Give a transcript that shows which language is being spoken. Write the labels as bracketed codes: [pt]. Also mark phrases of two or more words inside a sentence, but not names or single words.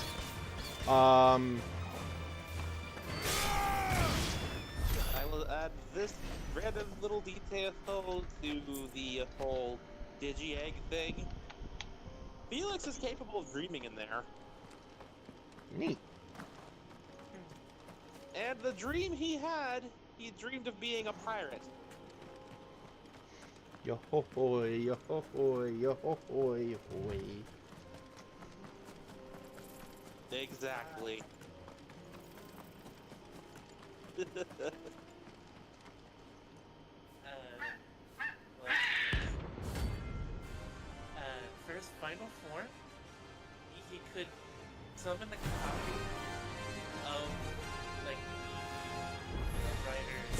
[en] I will add this random little detail to the whole Digi-Egg thing. Felix is capable of dreaming in there. Neat. And the dream he had, he dreamed of being a pirate. Yo ho hoy, yo ho hoy, yo ho hoy, yo hoy. Exactly. For his final form, he could summon the copy of, like, the riders.